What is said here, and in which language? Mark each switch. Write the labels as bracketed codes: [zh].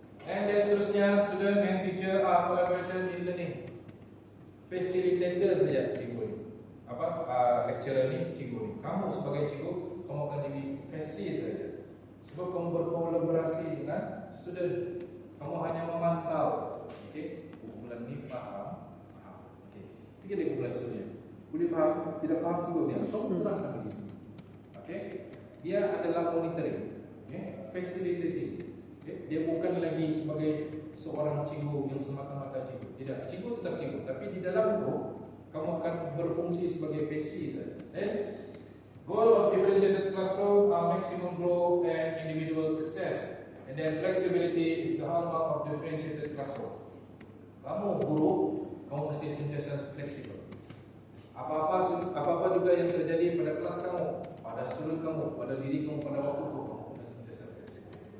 [en] And then seterusnya, student and teacher are collaboration in learning. [ms] Facilitator saja cikgu ni. Lecturer ni cikgu ni. Kamu sebagai cikgu, kamu akan jadi fasil saja. Sebab kamu berkolaborasi dengan student. Kamu hanya memantau. Kumpulan ni faham. Fikir dia kumpulan student. Boleh faham, tidak faham cikgu dia. Kamu terangkan begitu. Dia adalah [en] monitoring, facilitating. [ms] Dia bukan lagi sebagai seorang cikgu yang semata-mata cikgu. Tidak, cikgu tetap cikgu, tapi di dalam itu kamu akan berfungsi sebagai fasil saja. [en] Goal of differentiated classroom are maximum growth and individual success. And then flexibility is the hallmark of differentiated classroom. [ms] Kamu guru, kamu mesti sentiasa fleksibel. Apa-apa juga yang terjadi pada kelas kamu, pada student kamu, pada diri kamu, pada waktu kamu mesti sentiasa fleksibel.